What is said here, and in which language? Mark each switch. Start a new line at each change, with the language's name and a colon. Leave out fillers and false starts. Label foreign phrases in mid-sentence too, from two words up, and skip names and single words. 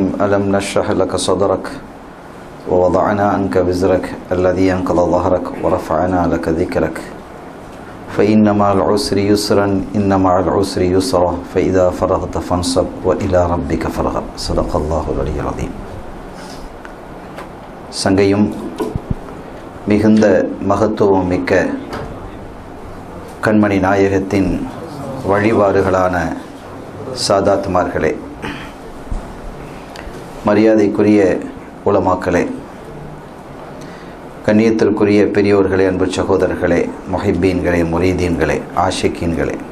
Arabic: ألم نشرح لك صدرك ووضعنا عنك وزرك الذي أنقض ظهرك ورفعنا لك ذكرك فإن مع العسر يسرا إن مع العسر يسرا فإذا فرغت فانصب وإلى ربك فارغب. صدق الله العلي العظيم.
Tamil: சங்கையும் மிகுந்த மகத்துவம் மிக்க கண்மணி நாயகத்தின் வழிபாடுகளான சாதாத்மார்களே, மரியாதைக்குரிய உலமாக்களே, கண்ணியத்திற்குரிய பெரியோர்களே, அன்பு சகோதரர்களே, முஹிப்பீன்களே, முரீதீன்களே, ஆஷிக்கீன்களே,